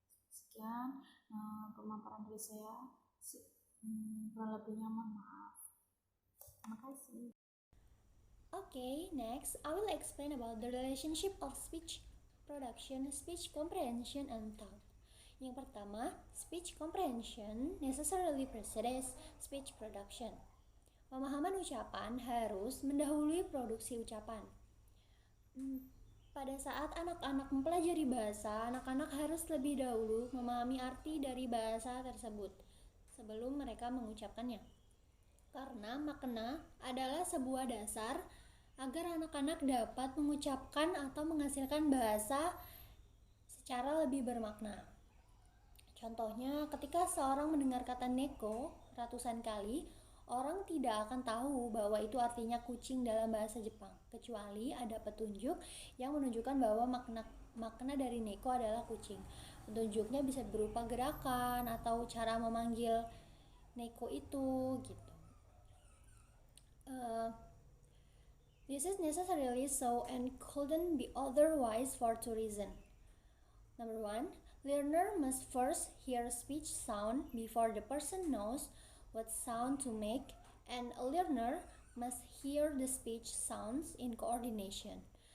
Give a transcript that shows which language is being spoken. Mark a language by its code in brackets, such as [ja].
[id] Sekian pemaparan dari saya, kurang lebihnya mohon maaf. Terima kasih. [en] Okay, next I will explain about the relationship of speech production, speech comprehension, and thought. [id] Yang pertama, [en] speech comprehension necessarily precedes speech production. [id] Pemahaman ucapan harus mendahului produksi ucapan. Pada saat anak-anak mempelajari bahasa, anak-anak harus lebih dahulu memahami arti dari bahasa tersebut sebelum mereka mengucapkannya. Karena makna adalah sebuah dasar agar anak-anak dapat mengucapkan atau menghasilkan bahasa secara lebih bermakna. Contohnya, ketika seorang mendengar kata neko ratusan kali, orang tidak akan tahu bahwa itu artinya kucing dalam bahasa Jepang, kecuali ada petunjuk yang menunjukkan bahwa makna dari neko adalah kucing. Petunjuknya bisa berupa gerakan atau cara memanggil neko itu gitu. [en] This is necessarily so and couldn't be otherwise for two reasons. Number one, learner must first hear speech sound before the person knows what sound to make, and a learner must hear the speech sounds in coordination.